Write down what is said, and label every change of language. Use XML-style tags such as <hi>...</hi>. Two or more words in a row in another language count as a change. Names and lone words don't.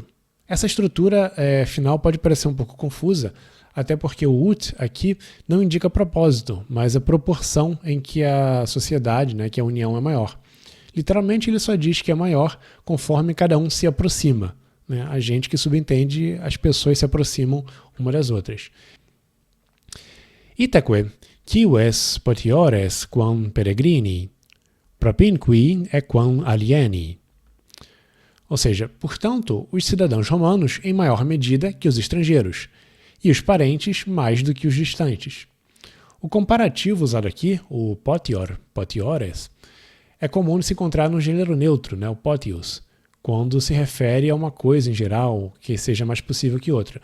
<pt>Essa estrutura final pode parecer um pouco confusa, até porque o ut aqui não indica propósito, mas a proporção em que a sociedade, né, que a união é maior. Literalmente ele só diz que é maior conforme cada um se aproxima, né? A gente que subentende as pessoas se aproximam uma das outras.</pt> <la>Itaque, cives potiores quam peregrini, propinqui e quam alieni.</la> <pt>Ou seja, portanto, os cidadãos romanos em maior medida que os estrangeiros, e os parentes mais do que os distantes. O comparativo usado aqui, o</pt> <la>potior, potiores,</la> <pt>é comum de se encontrar no gênero neutro, né, o potius, quando se refere a uma coisa em geral que seja mais possível que outra.</pt>